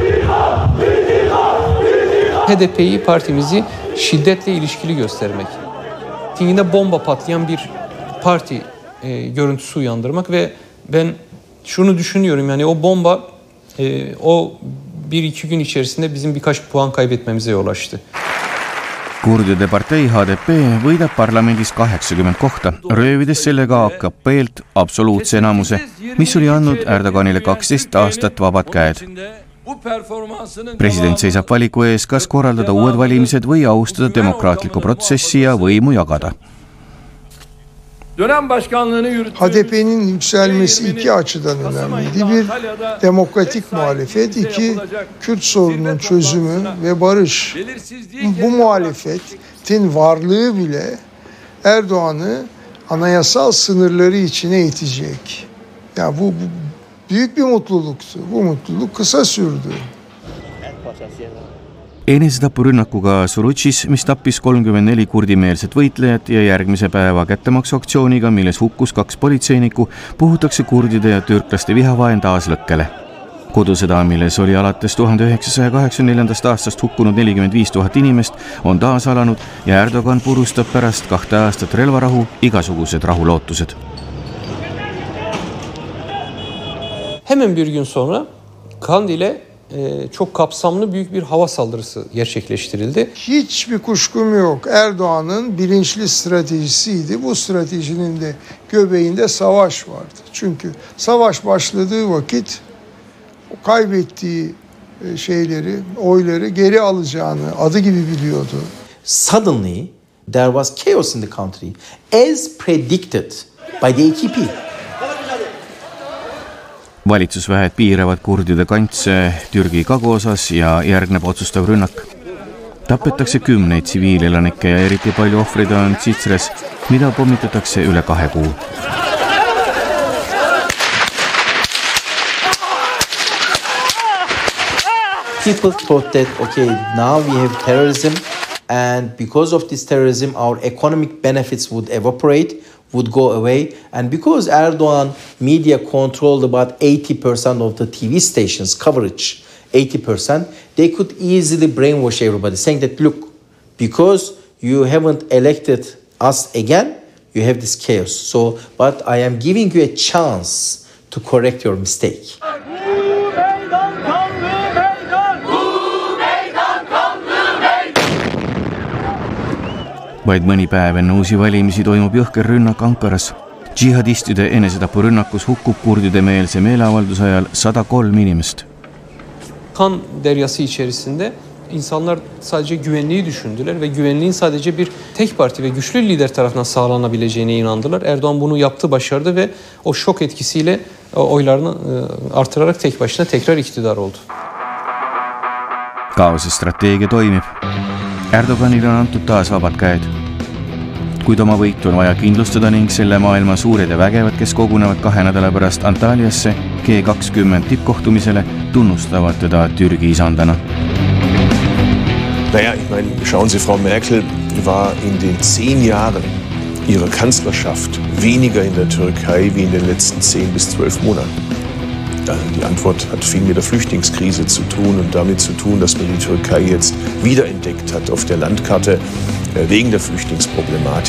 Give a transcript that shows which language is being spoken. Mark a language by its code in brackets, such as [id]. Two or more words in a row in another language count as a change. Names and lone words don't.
[tr] HDP'yi, partimizi şiddetle ilişkili göstermek. Mitinginde bomba patlayan bir parti görüntüsü uyandırmak ve ben şunu düşünüyorum, yani o bomba o 1-2 gün içerisinde bizim birkaç puan kaybetmemize yol açtı. [et] Kurdide partei HDP võidab parlamendis 80 kohta, röövides sellega AKP-lt absoluutse enamuse, mis oli andnud Erdoganile 12 aastat vabad käed. President seisab valiku ees, kas korraldada uued valimised või austada demokraatlikku protsessi ja võimu jagada. [tr] HDP'nin yükselmesi iki açıdan önemliydi. Bir, demokratik muhalefet. İki, Kürt sorununun çözümü ve barış. Bu muhalefetin varlığı bile Erdoğan'ı anayasal sınırları içine itecek. Yani bu büyük bir mutluluktu. Bu mutluluk kısa sürdü. [et] Enesetapurünnakuga Surutšis, mis tappis 34 kurdimeelset võitlejat ja järgmise päeva kättemaksuaktsiooniga, milles hukkus 2 politseinikku, puhutakse kurdide ja türklaste vihavaen taas lõkkele. Kodusõda, milles oli alates 1984. aastast hukkunud 45 000 inimest, on taas alanud ja Erdogan purustab pärast 2 aastat relvarahu igasugused rahulootused. [tr] Hemen bir gün sonra Kandil'e çok kapsamlı büyük bir hava saldırısı gerçekleştirildi. Hiçbir kuşkum yok. Erdoğan'ın bilinçli stratejisiydi. Bu stratejinin de göbeğinde savaş vardı. Çünkü savaş başladığı vakit kaybettiği oyları geri alacağını adı gibi biliyordu. [en] Suddenly there was chaos in the country as predicted by the AKP. [et] Valitsusväed piiravad kurdide kantse Türgi kaguosas ja järgneb otsustav rünnak. Tapetakse kümneid tsiviilelanikke ja eriti palju ohvreid on Tsitsres, mida pommitatakse üle 2 kuu. [en] People thought that, okay, now we have terrorism, and because of this terrorism, our economic benefits would evaporate, would go away. And because Erdogan media controlled about 80% of the TV stations coverage, 80%, they could easily brainwash everybody, saying that, look, because you haven't elected us again, you have this chaos. So, but I am giving you a chance to correct your mistake. [et] Vaid mõni päev enne uusi valimisi toimub jõhker rünnak Ankaras. Džihadistide enesetapurünnakus hukkub kurdide meelse meeleavalduse ajal 103 inimest. [tr] Kan deryası içerisinde insanlar sadece güvenliği düşündüler ve güvenliğin sadece bir tek parti ve güçlü lider tarafından sağlanabileceğine inandılar. Erdoğan bunu yaptı, başardı ve o şok etkisiyle oylarını artırarak tek başına tekrar iktidar oldu. [et] Kaose strateegia toimib. Erdoganile on antud taas vabad käed. Kuid oma võitu on vaja kindlustada ning selle maailma suured ja vägevad, kes kogunevad 2 nädala pärast Antalyasse G20 tippkohtumisele, tunnustavad teda Türgi isandana. [de] Naja, ich meine, schauen Sie, Frau Merkel war in den 10 Jahren ihrer Kanzlerschaft weniger in der Türkei wie in den letzten 10 bis 12 Monaten. Die Antwort hat viel mit der Flüchtlingskrise zu tun und damit zu tun, dass man die Türkei jetzt wiederentdeckt hat auf der Landkarte wegen der Flüchtlingsproblematik.